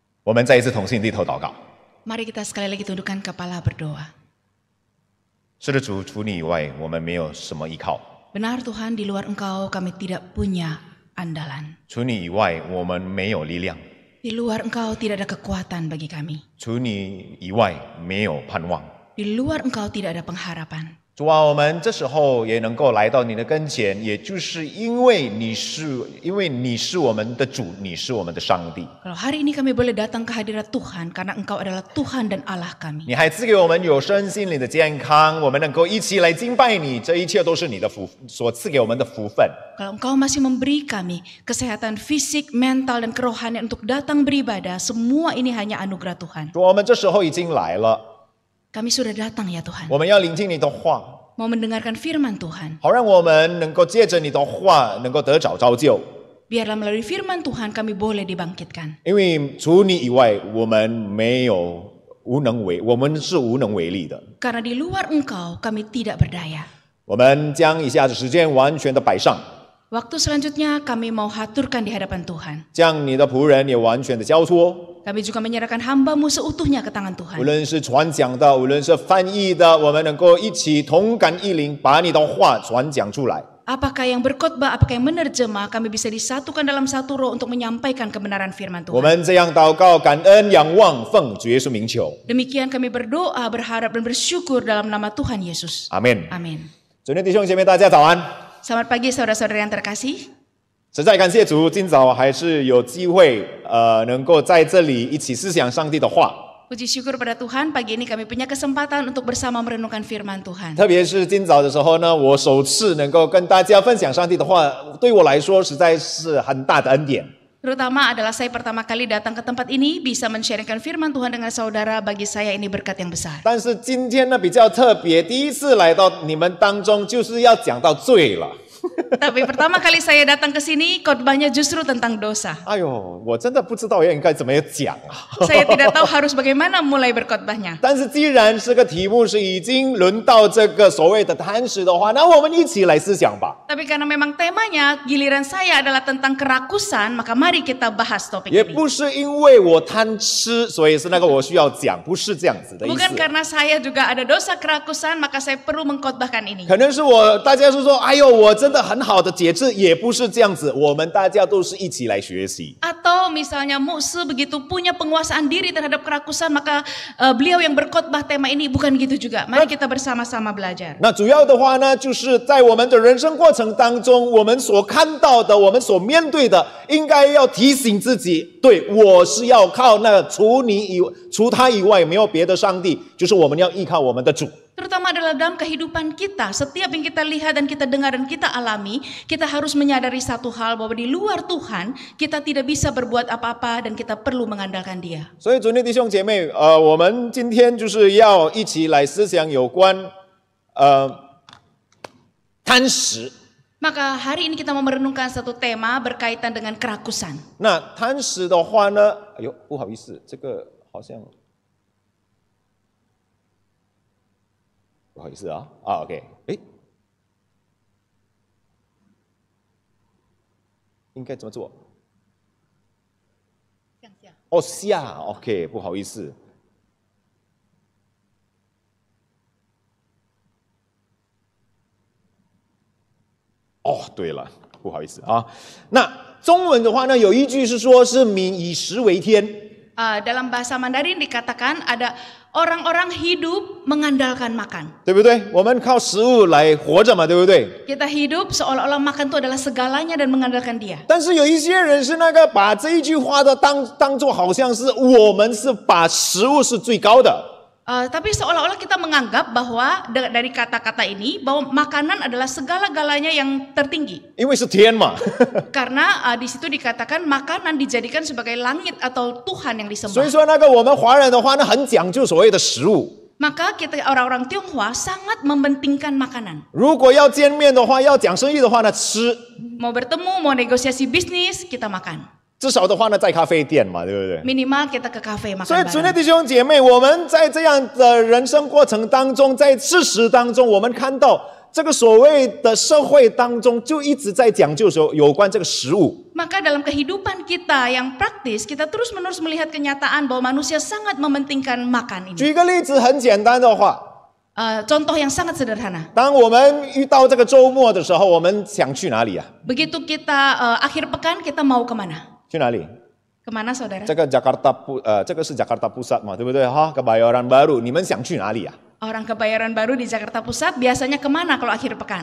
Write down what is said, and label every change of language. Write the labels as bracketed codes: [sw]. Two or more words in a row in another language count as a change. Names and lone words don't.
[zh] 我们再一次同心低头祷告。 [id] Mari kita sekali lagi tundukkan kepala berdoa. [zh] 是的，主，除你以外，我们没有什么依靠。 [id] Benar Tuhan, di luar Engkau kami tidak punya andalan. [zh] 除你以外，我们没有力量。 [id] Di luar Engkau tidak ada kekuatan bagi kami. [zh] 除你以外，没有盼望。 [id] Di luar Engkau tidak ada pengharapan. [zh] 主啊，我们这时候也能够来到你的跟前，也就是因为你是我们的主，你是我们的上帝。 [id] Kalau hari ini kami boleh datang ke hadirat Tuhan karena Engkau adalah Tuhan dan Allah kami. [zh] 你还赐给我们有身心灵的健康，我们能够一起来敬拜你，这一切都是你的福所赐给我们的福分。 [id] Kalau Engkau masih memberi kami kesehatan fisik, mental, dan kerohanian untuk datang beribadah, semua ini hanya anugerah Tuhan. [zh] 主，我们这时候已经来了， [id] Kami sudah datang ya Tuhan. [zh] 我们要聆听你的话， [id] Mau mendengarkan firman Tuhan. [zh] 好让我们能够借着你的话，能够得着造就。 [id] Biarlah melalui firman Tuhan kami boleh dibangkitkan. [zh] 因为除你以外，我们是无能为力的。 [id] Karena di luar Engkau kami tidak berdaya. [zh] 我们将以下的时间完全的摆上， [id] Waktu selanjutnya kami mau haturkan di hadapan Tuhan. [zh] 将你的仆人也完全的交托。 [id] Kami juga menyerahkan hamba-Mu seutuhnya ke tangan [zh] 无 [id] Tuhan. [zh] 论是传讲的，无论是翻译的，我们能够一起同感一灵，把你的话传讲出来。 [id] Apakah yang berkhotbah, apakah yang menerjemah, kami bisa disatukan dalam satu roh untuk menyampaikan kebenaran firman [zh] 我 [id] Tuhan. [zh] 们这样祷告、感恩、仰望，奉主耶稣名求， [id] Demikian kami berdoa, berharap dan bersyukur dalam nama Tuhan Yesus. [zh] 阿门。 [id] Amin. [zh] 主内弟兄姐妹，大家早安！ [id] Selamat pagi saudara-saudara yang terkasih. [zh] 实在感谢主，今早还是有机会，能够在这里一起思想上帝的话。 [id] Puji syukur pada Tuhan, pagi ini kami punya kesempatan untuk bersama merenungkan firman Tuhan. [zh] 特别是今早的时候呢，我首次能够跟大家分享上帝的话，对我来说实在是很大的恩典。 [id] Terutama adalah saya pertama kali datang ke tempat ini, bisa men-sharingkan firman Tuhan dengan saudara, bagi saya ini berkat yang besar. [zh] 但是今天呢比较特别，第一次来到你们当中，就是要讲到罪了。 [id] Tapi pertama kali saya datang ke sini, khotbahnya justru tentang dosa. [zh] 哎呦，我真的不知道应该怎么讲啊！ [id] Saya tidak tahu harus bagaimana mulai berkhotbahnya. [zh] 但是既然这个题目是已经轮到这个所谓的贪食的话，那我们一起来思想吧。 [id] Tapi karena memang temanya giliran saya adalah tentang kerakusan, maka mari kita bahas topik [zh] 也 [id] ini. [zh] 不是因为我贪吃，所以是那个我需要讲，不是这样子的意 [id] Bukan [zh] 思。 [id] karena saya juga ada dosa kerakusan, maka saya perlu mengkhotbahkan ini. [zh] 可能是大家是说，哎呦，我真的很好的节制，也不是这样子。我们大家都是一起来学习。 [id] Atau misalnya musuh begitu punya penguasaan diri terhadap kerakusan, maka beliau yang berkhotbah tema ini, bukan gitu juga. Mari kita bersama-sama belajar. [zh] 那主要的话呢，就是在我们的人生过程当中，我们所看到的，我们所面对的，应该要提醒自己，对，我是要靠那除他以外没有别的上帝，就是我们要依靠我们的主。 [id] Terutama adalah dalam kehidupan kita, setiap yang kita lihat dan kita dengar dan kita alami, kita harus menyadari satu hal, bahwa di luar Tuhan kita tidak bisa berbuat apa-apa dan kita perlu mengandalkan Dia. [zh] 所以，主内弟兄姐妹，我们今天就是要一起来思想有关贪食。 [id] Maka hari ini kita mau merenungkan satu tema berkaitan dengan kerakusan. [zh] 那贪食的话呢，哎呦，不好意思，这个好像。不好意思啊，OK， 哎，应该怎么做？哦，下 ，OK， 不好意思。哦，对了，不好意思啊。那中文的话呢，有一句是说是民以食为天。 [id] Dalam bahasa Mandarin dikatakan ada orang-orang hidup mengandalkan makan. [zh] 对不对？我们靠食物来活着嘛，对不对？ [id] Kita hidup seolah-olah makan itu adalah segalanya dan mengandalkan Dia. [zh] 但是有一些人是那个把这一句话的当作好像是我们是把食物是最高的。 [id] Tapi seolah-olah kita menganggap bahwa dari kata-kata ini bahwa makanan adalah segala-galanya yang tertinggi. [zh] 因为是天嘛。 [id] Karena di situ dikatakan makanan dijadikan sebagai langit atau Tuhan yang [zh] 所以 [id] disembah. [zh] 说那个我们华人的话呢，很讲究所谓的食物。 [id] Maka kita orang-orang Tionghoa sangat mementingkan makanan. [zh] 如果要见面的话，要讲生意的话呢，吃。 [id] Mau bertemu, mau negosiasi bisnis, kita makan. [zh] 至少的话呢，在咖啡店嘛，对不对？ [id] Minimal kita ke kafe [zh] 所以， [id] makan [zh] 主内 [id] bareng. [zh] 弟兄姐妹，我们在这样的人生过程当中，在事实当中，我们看到这个所谓的社会当中就一直在讲究说有关这个食物。 [id] Maka dalam kehidupan kita yang praktis, kita terus-menerus melihat kenyataan bahwa manusia sangat mementingkan makan ini. [zh] 举一个例子，很简单的话， [id] Contoh yang sangat sederhana. [zh] 当我们遇到这个周末的时候，我们想去哪里啊？ [id] Begitu kita akhir pekan, kita mau kemana? [zh] 去哪里？ [id] Kemana saudara? [zh] 这个这个是 Jakarta Pusat 嘛，对不对？哈 ，Kebayoran Baru，你们想去哪里啊？ [id] Orang Kebayoran Baru di Jakarta Pusat biasanya kemana kalau akhir pekan?